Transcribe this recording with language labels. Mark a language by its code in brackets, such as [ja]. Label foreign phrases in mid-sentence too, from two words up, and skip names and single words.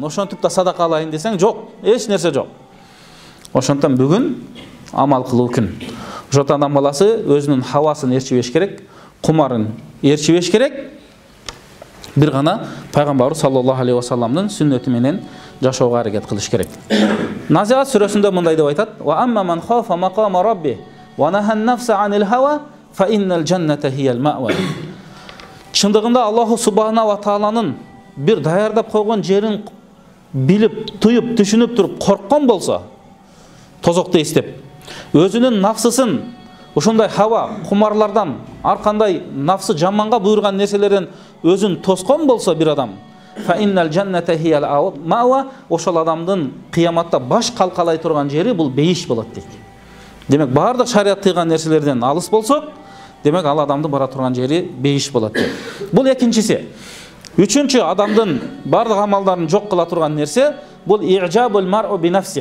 [ky] Ошентип да садака алайын десең жок, эч нерсе жок. Ошондон бүгүн амал кылуу күн. Ошондон адам баласы өзүнүн хавасын ээрчибеш керек, кумарын ээрчибеш керек. Бир гана пайгамбарыбыз [ar] صلى الله عليه وسلم [ky] сүннөтү менен жашоого аракет кылыш керек. Назиат сүрөсүндө мындай деп айтат: [ar] "وأما من خاف مقام ربه ونهى النفس عن الهوى فإن الجنة هي المأوى." [ky] Чындыгында [ar] الله سبحانه وتعالى [ky] бир даярдап койгон жерин билип, туюп, түшүнүп туруп корккон болсо, тозокто эстеп, өзүнүн нафсысын ушундай хава, кумарлардан, ар кандай нафсы жаманга буйрган нерселерден өзүн тоскон болсо бир адам, [ar] فإن الجنة هي المأوى, [ky] ошол адамдын кыяматта баш калкалай турган жери бул бейиш болот дейт. Демек баардык шарият тыйган нерселерден алыс болсок, демек ал адамдын бара турган жери бейиш болот дейт. Бул экинчиси. Үчүнчү, адамдын баардык амалдарын жок кыла турган нерсе бул [ar] إعجاب المرء بنفسه.